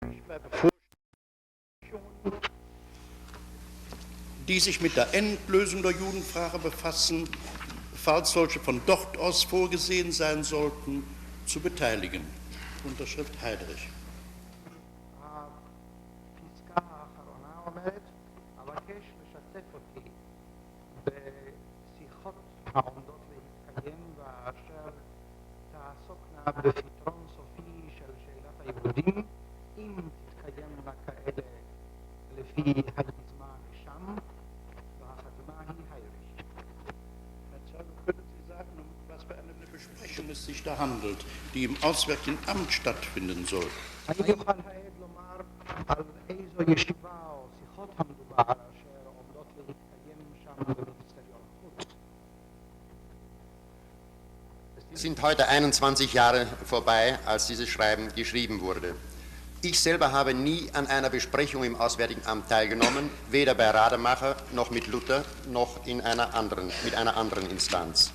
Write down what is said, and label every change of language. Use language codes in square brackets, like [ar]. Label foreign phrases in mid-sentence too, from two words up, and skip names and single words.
[de] zwei Bevorstehungen, die sich mit der Endlösung der Judenfrage befassen, falls solche von dort aus vorgesehen sein sollten, zu beteiligen. Unterschrift Heydrich. [he] הפסקה האחרונה אומרת, אבקש לשתף אותי בשיחות העומדות להתקיים ואשר תעסוקנה בפתרון סופי של שאלת היהודים, אם תתקיימנה כאלה לפי היוזמה משם, והחתימה היא הייריש. [de] Können Sie sagen, um was für eine Besprechung es sich da handelt, die im Auswärtigen Amt stattfinden soll? [he] אני אוכל העד לומר על איזו ישיבה או שיחות המדובר אשר עומדות להתקיים שם במיניסטריון החוץ. [de] Es sind heute 21 Jahre vorbei, als dieses Schreiben geschrieben wurde. Ich selber habe nie an einer Besprechung im Auswärtigen Amt teilgenommen, weder bei Rademacher noch mit Luther noch mit einer anderen Instanz.